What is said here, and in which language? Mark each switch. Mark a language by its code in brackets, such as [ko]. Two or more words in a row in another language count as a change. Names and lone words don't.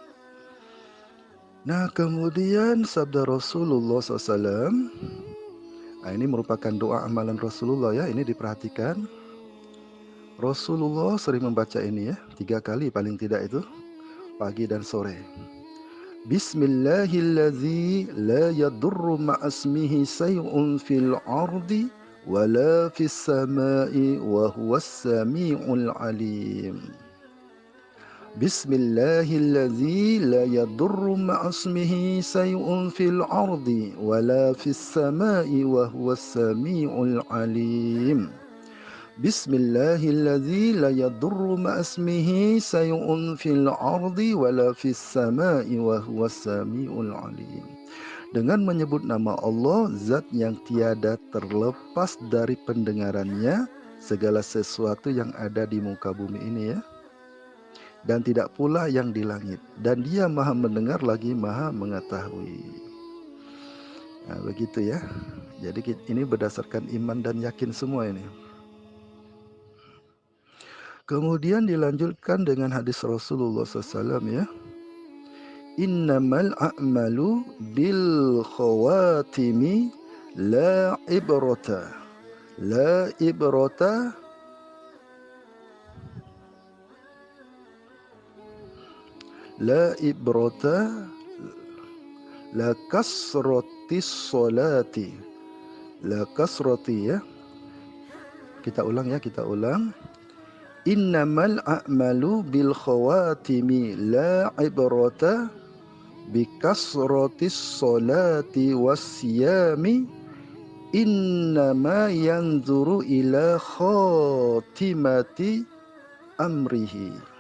[id] Nah kemudian sabda Rasulullah SAW, nah ini merupakan doa amalan Rasulullah ya, ini diperhatikan. Rasulullah sering membaca ini ya, 3 kali paling tidak itu, pagi dan sore. [ar] بسم الله الذي لا يضر مع اسمه شيء في الأرض ولا في السماء وهو السميع العليم. بسم الله الذي لا يضر مع اسمه شيء في الأرض ولا في السماء وهو السميع العليم. بسم الله الذي لا يضر مع اسمه شيء في الأرض ولا في السماء وهو السميع العليم. [id] Dengan menyebut nama Allah, zat yang tiada terlepas dari pendengarannya segala sesuatu yang ada di muka bumi ini ya. dan tidak pula yang di langit, dan Dia Maha mendengar lagi Maha mengetahui. Nah, begitu ya. Jadi ini berdasarkan iman dan yakin semua ini. Kemudian dilanjutkan dengan hadis Rasulullah SAW ya. [ar] إنما الأعمال بالخواتيم لا عبرة. لا عبرة لا عبرة لا كثرة الصلاة. لا كثرة ya. [id] Kita ulang. [ar] إنما الأعمال بالخواتيم لا عبرة بكثرة الصلاة والصيام إنما ينظر إلى خاتمة أمره.